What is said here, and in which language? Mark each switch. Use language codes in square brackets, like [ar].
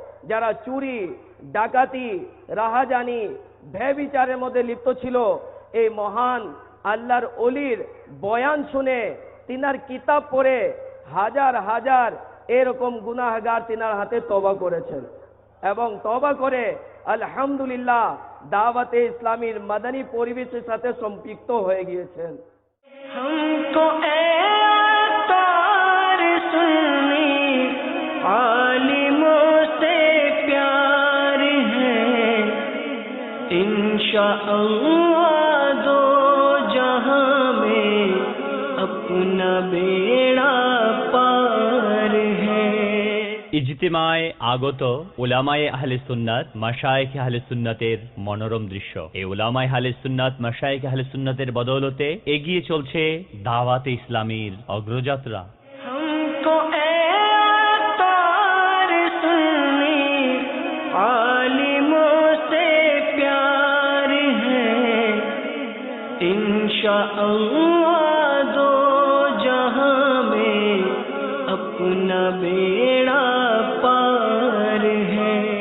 [bn] যারা চুরি, ডাকাতি, রাহাজানি, ব্যভিচারের মধ্যে লিপ্ত ছিল, এই মহান আল্লাহর ওলির বয়ান শুনে তিনার কিতাব পড়ে হাজার হাজার এরকম গুনাহগার তিনার হাতে তওবা করেছেন এবং তওবা করে আলহামদুলিল্লাহ দাওয়াতে ইসলামীর মাদানী পরিবেশের সাথে সম্পৃক্ত হয়ে গিয়েছেন। [hi] हमको तार सुन्नी आलिमों से प्यार है, इंशाअल्लाह दो जहां में अपना बेड़ा पार है। [bn] ইজতিমায় আগত উলামায়ে আহলে সুন্নাত মাশায়েখে আহলে সুন্নাতের মনোরম দৃশ্য। এই উলামায়ে আহলে সুন্নাত মাশায়েখে আহলে সুন্নাতের বদৌলতে এগিয়ে চলছে দাওয়াতে ইসলামীর অগ্রযাত্রা। [hi] हमको ए तार सुन्नी आलिमों से प्यार है, इंशाअल्लाह दो जहां में अपना बेड़ा पार है।